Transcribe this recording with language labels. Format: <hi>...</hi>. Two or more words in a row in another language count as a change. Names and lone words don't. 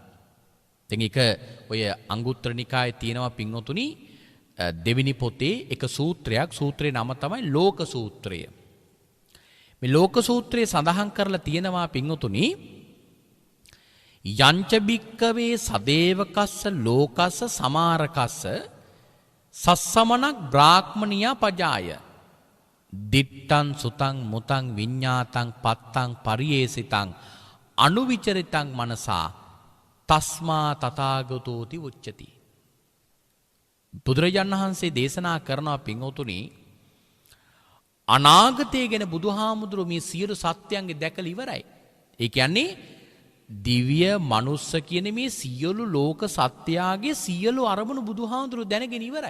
<si>දැන් ඒක ඔය අංගුත්තර නිකායේ තියෙනවා පින්වතුනි දෙවෙනි පොතේ එක සූත්‍රයක්. සූත්‍රේ නම තමයි ලෝක සූත්‍රය. මේ ලෝක සූත්‍රයේ සඳහන් කරලා තියෙනවා පින්වතුනි</si> <pi>යංච බික්කවේ සදේවකස්ස ලෝකස්ස සමාරකස්ස සස්සමනක් බ්‍රාහ්මනියා පජාය දිට්ටං සුතං මුතං විඤ්ඤාතං පත්තං පරියේසිතං අනුවිචරිතං මනසා තස්මා තථාගතෝති උච්චති.</pi> <si>බුදුරජාණන් වහන්සේ දේශනා කරනවා පින්වතුනි අනාගතය ගැන බුදුහාමුදුරුවෝ මේ සියලු සත්‍යයන්ගේ දැකලා ඉවරයි. ඒ කියන්නේ දිව්‍ය මනුස්ස කියන මේ සියලු ලෝක සත්‍යයන්ගේ සියලු අරමුණු බුදුහාමුදුරුවෝ දැනගෙන ඉවරයි.</si>